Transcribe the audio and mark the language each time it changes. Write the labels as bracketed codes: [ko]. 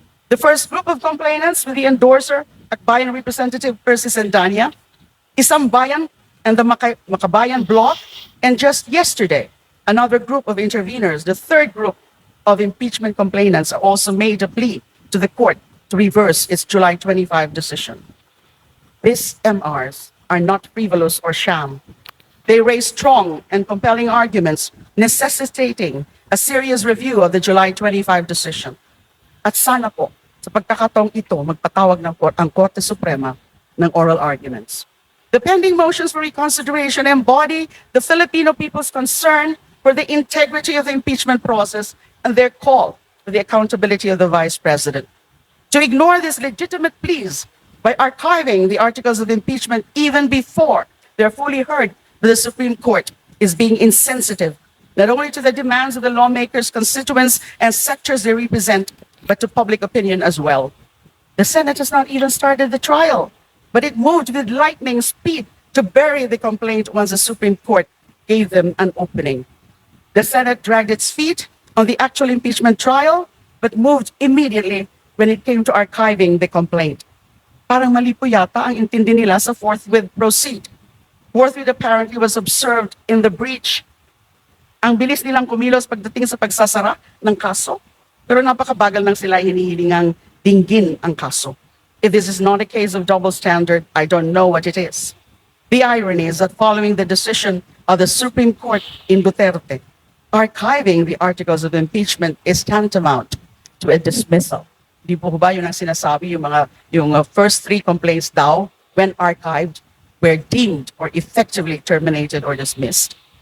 [en] The first group of complainants with the endorser, Akbayan Representative Percy Sendanya, Isang Bayan and the Makabayan Bloc, and just yesterday, another group of interveners, the third group of impeachment complainants, also made a plea to the court to reverse its July 25 decision. These MRs are not frivolous or sham. They raise strong and compelling arguments necessitating a serious review of the July 25 decision. [tl] At sana po, sa pagkakataong ito, magpatawag ng ang Korte Suprema ng oral arguments. [en] The pending motions for reconsideration embody the Filipino people's concern for the integrity of the impeachment process and their call for the accountability of the Vice President. To ignore these legitimate pleas by archiving the articles of impeachment even before they're fully heard by the Supreme Court is being insensitive, not only to the demands of the lawmakers, constituents, and sectors they represent, but to public opinion as well. The Senate has not even started the trial, but it moved with lightning speed to bury the complaint once the Supreme Court gave them an opening. The Senate dragged its feet on the actual impeachment trial, but moved immediately when it came to archiving the complaint. [tl] Parang mali po yata ang intindi nila sa [en] forthwith proceed. Forthwith apparently was observed in the breach. [tl] Ang bilis nilang kumilos pagdating sa pagsasara ng kaso, pero napakabagal nang sila hinihilingang dinggin ang kaso. [en] If this is not a case of double standard, I don't know what it is. The irony is that following the decision of the Supreme Court in Duterte, archiving the articles of impeachment is tantamount to a dismissal. [tl] Di po ba yun ang sinasabi, yung [en] first 3 complaints daw, when archived, were deemed or effectively terminated or dismissed.